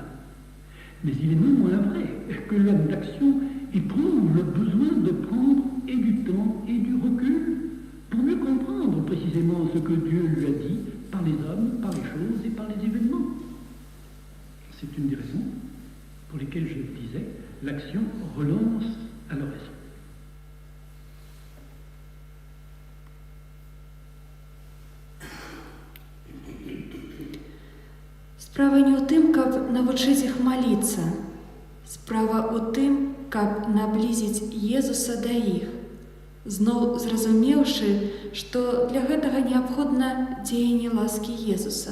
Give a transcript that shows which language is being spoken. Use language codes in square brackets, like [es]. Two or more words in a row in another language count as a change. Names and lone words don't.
[fr] Mais il est néanmoins vrai que l'homme d'action éprouve le besoin de prendre et du temps et du recul pour mieux comprendre précisément ce que Dieu lui a dit par les hommes, par les choses et par les événements. C'est une des raisons pour lesquelles je le disais, l'action relance à l'oraison. [be] Справа не ў тым, каб навучыць іх маліцца. Справа ў тым, каб наблізіць Езуса да іх, зноў зразумеўшы, што для гэтага неабходна дзеянне ласкі Езуса.